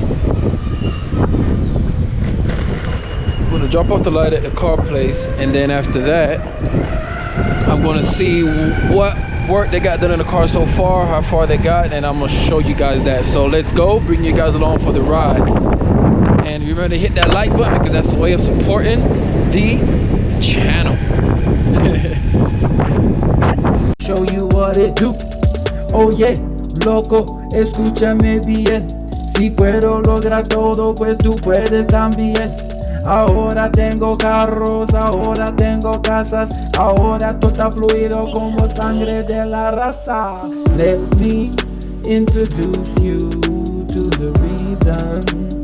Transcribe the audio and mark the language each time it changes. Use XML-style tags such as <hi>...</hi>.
<en>I'm going to drop off the light at the car place, and then after that I'm going to see what work they got done in the car so far, how far they got, and I'm going to show you guys that. So let's go, bring you guys along for the ride. And remember to hit that like button because that's a way of supporting the channel. Show you what it do.</en> <es>Oh yeah, loco, escúchame bien. Si puedo lograr todo, pues tú puedes también. Ahora tengo carros, ahora tengo casas, ahora todo está fluido como sangre de la raza.</es> <en>Let me introduce you to the reason.</en>